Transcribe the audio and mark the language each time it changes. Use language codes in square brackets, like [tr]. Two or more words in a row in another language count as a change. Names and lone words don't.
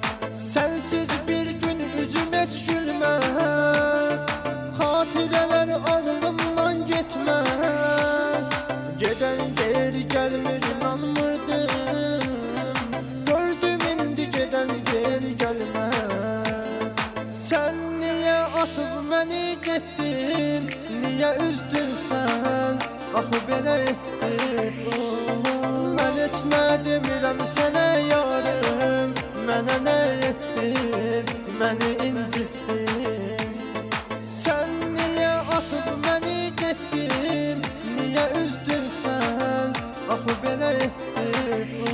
[az] Sensiz bir gün üzüm heç gülməz, xatirələr ağlımdan getməz. Gedən deyir gəlmir inanmırdım, gördüm indi gedən deyir gəlməz. [tr] Sen niye atıp beni gettin, niye üzdün sen, [az] axı belə etdin. Mən heç nə demirəm sənə yarım, mənə nə etdin, məni incitdin. [tr] Sen niye atıp beni gettin, niye üzdün sen, [az] axı belə etdin.